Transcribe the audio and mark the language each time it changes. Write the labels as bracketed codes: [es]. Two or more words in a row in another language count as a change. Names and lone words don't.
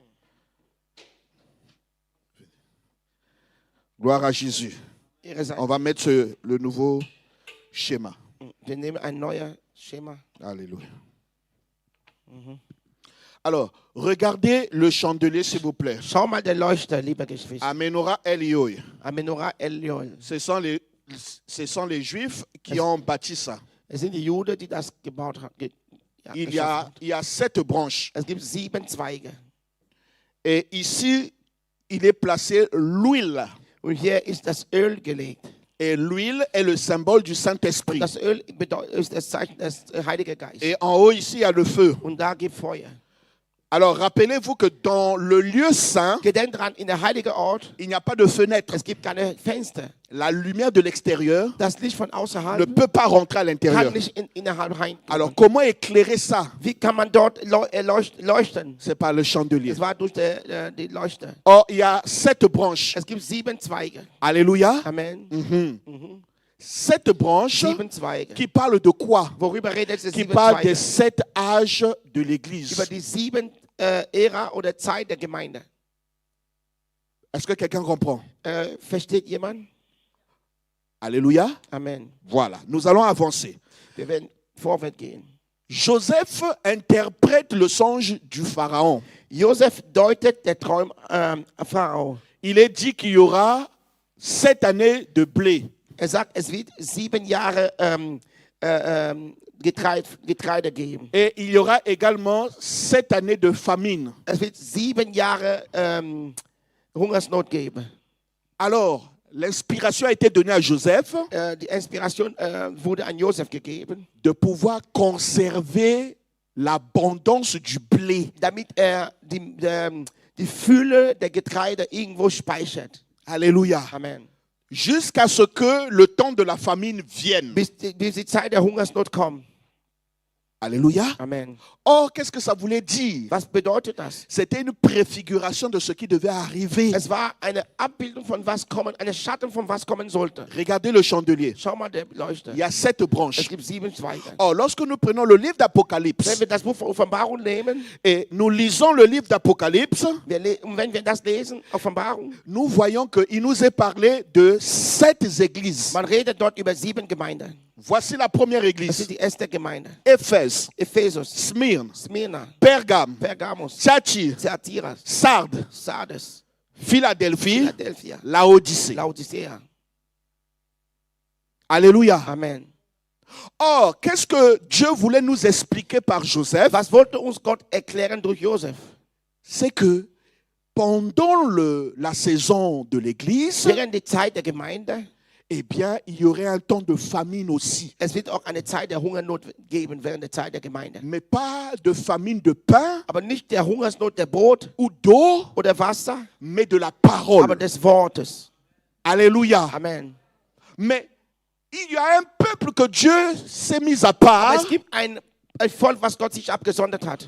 [fr] Gloire à Jésus. [de] Ehre sei. [fr] On va mettre le nouveau schéma. [de] Wir nehmen ein neues Schema. [fr] Alléluia. Alors, regardez le chandelier, s'il vous plaît. [de] Schau mal der Leuchter, liebe Geschwister. Amenora Elioy. Amenora Eliol. [fr] Ce sont les Juifs qui ont bâti ça. [de] Es sind die Juden, die das gebaut haben. [fr] Il y a 7 branches. [de] Es gibt 7 Zweige. [fr] Et ici, il est placé l'huile. [de] Und hier ist das Öl gelegt. [fr] Et l'huile est le symbole du Saint-Esprit. [de] Das Öl ist das Zeichen des Heiligen Geistes. [fr] Et en haut, ici, il y a le feu. [de] Und da gibt Feuer. [fr] Alors, rappelez-vous que dans le lieu saint, [de] Gedenkt dran, in der heiligen Ort, [fr] il n'y a pas de fenêtre. [de] es gibt keine Fenster. [fr] La lumière de l'extérieur [de] Das Licht von [fr] ne [de] außerhalb [fr] peut pas rentrer à l'intérieur. [de] kann nicht innerhalb rein. [fr] Alors, comment éclairer ça? [de] Wie kann man dort leuchten? [fr] C'est par le chandelier. [de] Es war durch die Leuchte. [fr] Or, il y a 7 branches. [de] Es gibt 7 Zweige. [fr] Alléluia. Amen. 7 branches [de] 7 Zweige. [fr] qui parlent de quoi? [de] Worüber redet es? [fr] Qui 7 parlent des [de] Zweige. [fr] 7 âges de [de] Über [fr] l'Église. [de] die 7 Ära oder Zeit der Gemeinde. [fr] Est-ce que quelqu'un comprend? [de] Versteht jemand? [fr] Alléluia. Amen. Voilà, nous allons avancer. [de] Wir werden vorwärts gehen. [fr] Joseph interprète le songe du Pharaon. [de] Josef deutet der Traum Pharao. [fr] Il est dit qu'il y aura 7 années de blé. [de] Er sagt, es wird 7 Jahre Getreide geben. [fr] Et il y aura également 7 années de famine. [de] Es wird 7 Jahre Hungersnot geben. [fr] Alors, l'inspiration a été donnée à Joseph [de] Die Inspiration wurde an Josef gegeben, [fr] de pouvoir conserver l'abondance du blé. [de] damit er die Fülle der Getreide irgendwo speichert. [fr] Alléluia. Amen. Jusqu'à ce que le temps de la famine vienne. [de] Bis die Zeit der Hungersnot kommt. [fr] Alléluia. Amen. Or, qu'est-ce que ça voulait dire? [de] Was bedeutet das? [fr] C'était une préfiguration de ce qui devait arriver. [de] Es war eine Abbildung von was kommen, eine Schatten von was kommen sollte. [fr] Regardez le chandelier. [de] Schau mal der Leuchte. [fr] Il y a 7 [de] Es [fr] branches. [de] gibt 7 Zweige. [fr] Or, lorsque nous prenons le livre [de] Wenn [fr] d'Apocalypse [de] wir das Buch von Offenbarung nehmen, [fr] et nous lisons le livre d'Apocalypse, [de] und wenn wir das lesen, Offenbarung, [fr] nous voyons qu'il nous est parlé de 7 églises. [de] man redet dort über 7 Gemeinden. [fr] Voici la première [de] Das [fr] église. [de] ist die erste Gemeinde. Éphèse, Ephesus, Smyrne, Smyrna, Pergame, Pergamos, Thyatire, Thyatira, Sardes, Sardes, Philadelphie, Philadelphia, Laodicée. Laodicea. [fr] Alléluia. Amen. Or, qu'est-ce que Dieu voulait nous expliquer par Joseph? [de] Was wollte uns Gott erklären durch Josef? [fr] C'est que pendant la saison de l'église, [de] Während die Zeit der Gemeinde, [fr] eh bien, il y aurait un temps de famine aussi. [de] es wird auch eine Zeit der Hungersnot geben während der Zeit der Gemeinde. [fr] Mais pas de famine de pain [de] Aber nicht der Hungersnot der Brot [fr] ou d'eau, [de] oder Wasser, [fr] mais de la [de] aber [fr] parole. [de] des Wortes. [fr] Alléluia. Amen. Mais il y a un peuple que Dieu s'est mis à [de] Aber [fr] part. [de] es gibt ein Volk, was Gott sich abgesondert hat.